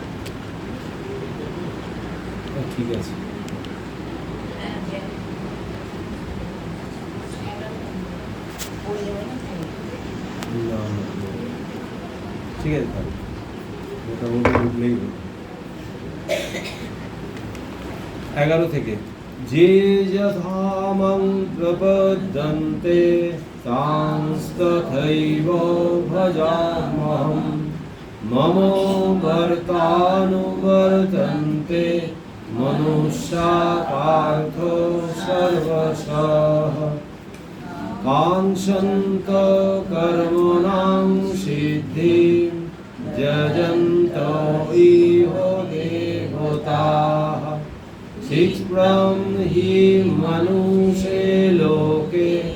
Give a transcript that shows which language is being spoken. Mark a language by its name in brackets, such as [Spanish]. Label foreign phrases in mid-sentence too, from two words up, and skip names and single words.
[Bangla] হ্যাঁ ঠিক আছে। ঠিক আছে, তাহলে মোটামুটি উঠলেই 11 থেকে [Sanskrit] যে যথামং প্রপদ্যন্তে তাংস্তথৈব ভজামহং মম বর্তানুবর্তন্তে মনুষ্যা পার্থ সর্বশঃ কাঙ্ক্ষন্ত কর্মণাং সিদ্ধিং যজন্ত ইহ দেবতাঃ ক্ষিপ্রং হি মনুষে লোকে